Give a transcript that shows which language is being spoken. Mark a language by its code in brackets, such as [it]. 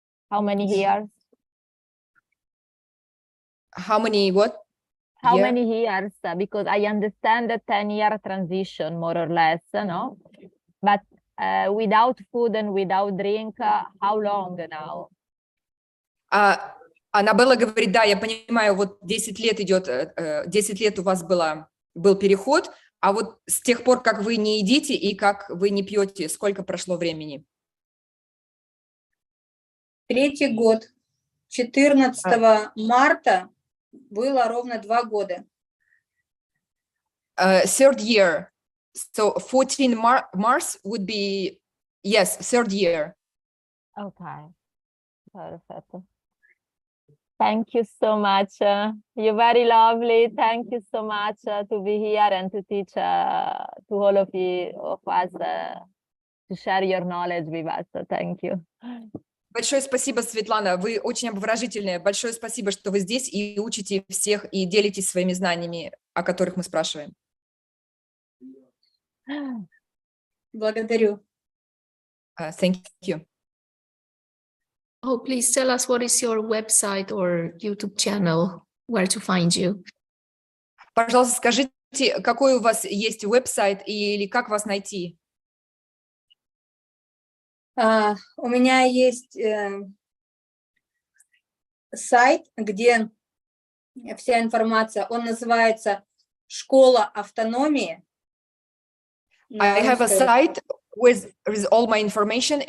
[en] How many years? How many what? How many years? Because I understand the 10-year transition, more or less, no? But without food and without drink, how long now? [ru] Аннабелла говорит, да, я понимаю, вот 10 лет идет, 10 лет у вас был переход, а вот с тех пор, как вы не едите и как вы не пьете, сколько прошло времени? 3-й год. 14 марта было ровно 2 года. [en] Third year. So 14 March would be, yes, third year. Okay, perfect. Thank you so much. You're very lovely. Thank you so much to be here and to teach to all of us to share your knowledge with us. So thank you. [ru] Большое спасибо, Светлана. Вы очень обворожительная. Большое спасибо, что вы здесь и учите всех и делитесь своими знаниями, о которых мы спрашиваем. Благодарю. [en] Thank you. Oh, please tell us what is your website or YouTube channel, where to find you. [ru] Пожалуйста, скажите, какой у вас есть веб-сайт или как вас найти? У меня есть сайт, где вся информация, он называется «Школа автономии». [en] I have a site with all my information.